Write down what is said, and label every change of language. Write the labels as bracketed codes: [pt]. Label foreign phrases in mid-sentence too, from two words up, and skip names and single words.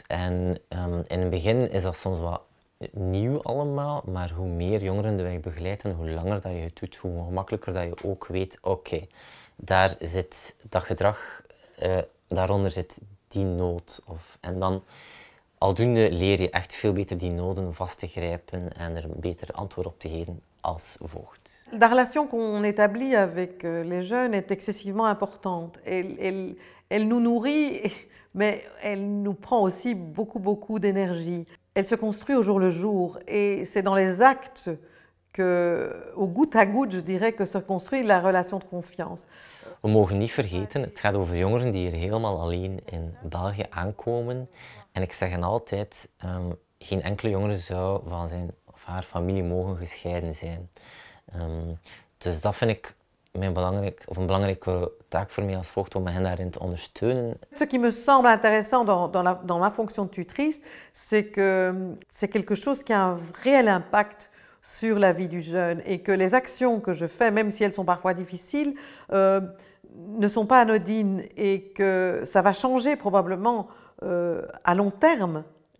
[nl] En in het begin is dat soms wat nieuw allemaal, maar hoe meer jongeren de weg begeleiden, hoe langer dat je het doet, hoe gemakkelijker dat je ook weet, oké, daar zit dat gedrag, daaronder zit die nood. En dan aldoende leer je echt veel beter die noden vast te grijpen en er een beter antwoord op te geven als voogd. [fr] La relation qu'on établit avec les jeunes est excessivement importante. Elle nous nourrit, mais elle nous prend aussi beaucoup d'énergie. Elle se construit au jour le jour et c'est dans les actes au goutte à goutte, je dirais, que se construit la relation de confiance. [nl] We mogen niet vergeten, het gaat over jongeren die hier helemaal alleen in België aankomen. En ik zeg hen altijd, geen enkele jongere zou van zijn of haar familie mogen gescheiden zijn. Dus dat vind ik een belangrijke taak voor mij als voogd, om hen daarin te ondersteunen. [fr] Ce qui me semble intéressant dans la fonction de tutrice, c'est que c'est quelque chose qui a un réel impact sur la vie du jeune et que les actions que je fais, même si elles sont parfois difficiles, ne sont pas anodines et que ça va changer probablement à long terme l'avenir d'une personne.